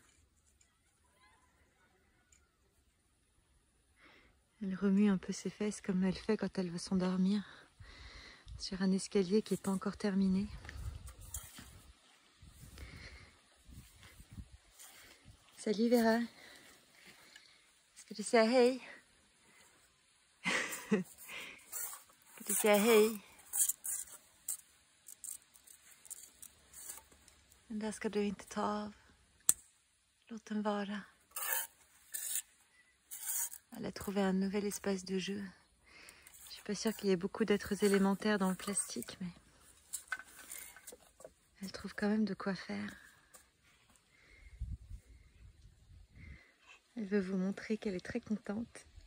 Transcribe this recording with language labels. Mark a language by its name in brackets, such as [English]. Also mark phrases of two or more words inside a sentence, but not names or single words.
[French] Elle remue un peu ses fesses comme elle fait quand elle veut s'endormir sur un escalier qui n'est pas encore terminé. Salut Vera. Est-ce que tu [Swedish] säga hej? Ska du säga hej? Den där ska du inte ta av. Låt den vara. [French] Elle a trouvé un nouvel espace de jeu. Je suis pas sûre qu'il y ait beaucoup d'êtres élémentaires dans le plastique, mais elle trouve quand même de quoi faire. Elle veut vous montrer qu'elle est très contente.